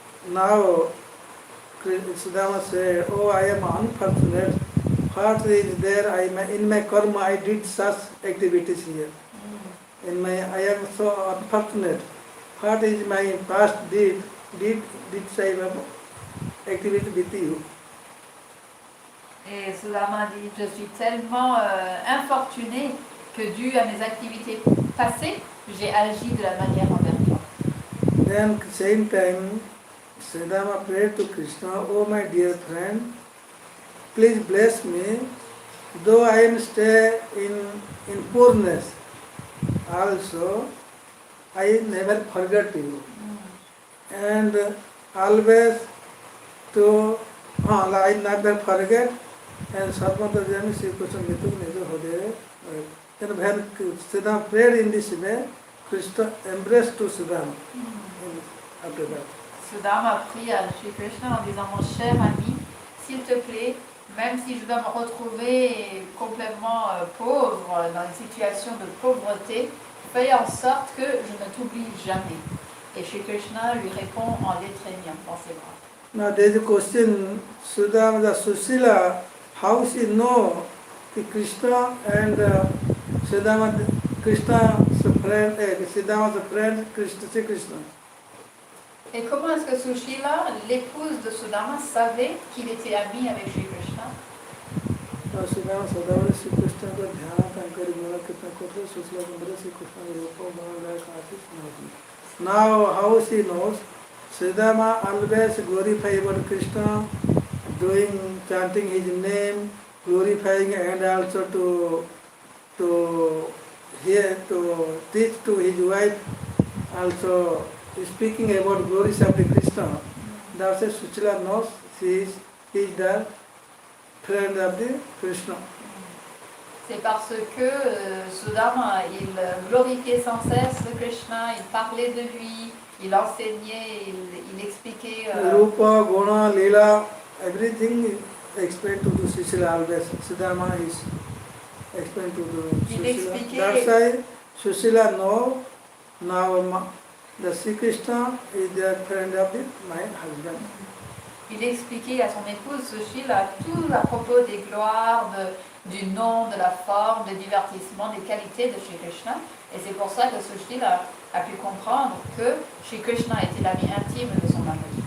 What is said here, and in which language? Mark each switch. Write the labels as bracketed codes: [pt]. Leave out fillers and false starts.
[en] Now Sudama said, oh, I am unfortunate. What is there? In my karma I did such activities here. I am so unfortunate. What is my past deed say activity with you? [fr] Et Sudama dit, je suis tellement infortuné que dû à mes activités passées, j'ai agi de la manière envers toi. [en] Then same time, Sudama prayed to Krishna, oh my dear friend, please bless me, though I am stay in poorness, also I never forget you. And always to, I never forget, and Sarvanta Jami Sri Krishna Mitu Nijo Hodere. And when Sudama prayed in this way, Krishna embraced to Sudama after that. [fr] Sudama a prié à Shri Krishna en disant, mon cher ami, s'il te plaît, même si je dois me retrouver complètement pauvre, dans une situation de pauvreté, fais en sorte que je ne t'oublie jamais. Et Shri Krishna lui répond en l'étreignant dans ses bras. [en] Now there is a question, Sudama, the Susila, how she know the Krishna and Sudama, Krishna's friend, Sudama's friend, Sri Krishna. [fr] Et comment est-ce que Sushila, l'épouse de Sudama, savait qu'il était ami avec Shri Krishna? Sudama Sudama Sri Krishna ko dhyana tankari mula kitna kotre Susila Kundra Sri Krishna Mirepoix Mangalaya Kashi. [en] Now how she knows? Sudama always glorify about Krishna, doing, chanting his name, glorifying, and also to hear, to teach to his wife, also speaking about glories of the Krishna. That's why Suchila knows he is the friend of the Krishna. [fr] C'est parce que Sudama, il glorifiait sans cesse Krishna, il parlait de lui, il enseignait, il expliquait. [en] Rupa, Guna, Leela, everything explained to the Sushila always. Sudama is explained to the Sushila. That's why Sushila know now the Sri Krishna is the friend of my husband. [fr] Il expliquait à son épouse Sushila tout à propos des gloires, du nom, de la forme, des divertissements, des qualités de Shri Krishna. Et c'est pour ça que Sushila a pu comprendre que Shri Krishna était l'ami intime de son mari.